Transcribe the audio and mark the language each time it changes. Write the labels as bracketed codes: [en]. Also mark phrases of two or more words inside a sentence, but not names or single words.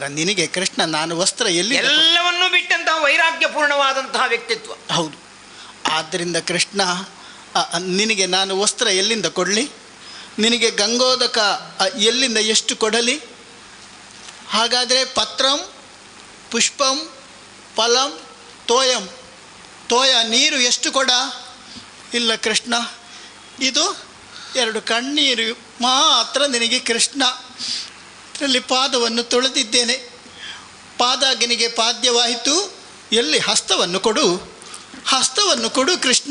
[kn] ನಿನಗೆ ಕೃಷ್ಣ ನಾನು ವಸ್ತ್ರ ಎಲ್ಲಿ, ಎಲ್ಲವನ್ನೂ ಬಿಟ್ಟಂತಹ ವೈರಾಗ್ಯಪೂರ್ಣವಾದಂತಹ ವ್ಯಕ್ತಿತ್ವ. ಹೌದು. ಆದ್ದರಿಂದ ಕೃಷ್ಣ ನಿನಗೆ ನಾನು ವಸ್ತ್ರ ಎಲ್ಲಿಂದ ಕೊಡಲಿ, ನಿನಗೆ ಗಂಗೋದಕ ಎಲ್ಲಿಂದ ಎಷ್ಟು ಕೊಡಲಿ? [sa] ಹಾಗಾದರೆ ಪತ್ರಂ ಪುಷ್ಪಂ ಫಲಂ ತೋಯಂ, [kn] ತೋಯ ನೀರು ಎಷ್ಟು ಕೊಡ? ಇಲ್ಲ ಕೃಷ್ಣ, ಇದು 2 ಕಣ್ಣೀರು ಮಾತ್ರ ನಿನಗೆ ಕೃಷ್ಣ. ಇದರಲ್ಲಿ ಪಾದವನ್ನು ತೊಳೆದಿದ್ದೇನೆ, ಪಾದಾಗ್ನಿಗೆ ಪಾದ್ಯವಾಯಿತು. ಎಲ್ಲಿ? ಹಸ್ತವನ್ನು ಕೊಡು ಕೃಷ್ಣ.